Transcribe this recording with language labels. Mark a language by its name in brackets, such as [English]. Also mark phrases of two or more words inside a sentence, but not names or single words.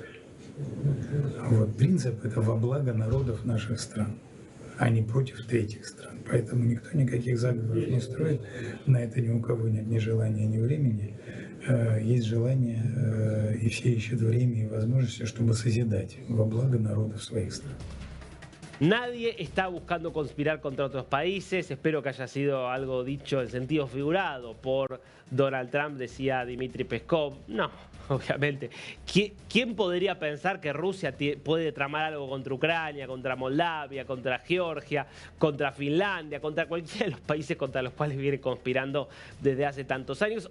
[Russian] Вот принцип это во благо народов наших стран, а не против третьих стран. Поэтому никто никаких заговоров не строит, на это ни у кого нет ни желания, ни времени. Есть желание, и все ищут время и возможности, чтобы созидать во благо народов своих стран. [Spanish] Nadie está buscando conspirar contra otros países. Espero que haya sido algo dicho en sentido figurado por Donald Trump, decía Dmitry Peskov. No, obviamente. ¿Quién podría pensar que Rusia puede tramar algo contra Ucrania, contra Moldavia, contra Georgia, contra Finlandia, contra cualquiera de los países contra los cuales viene conspirando desde hace tantos años?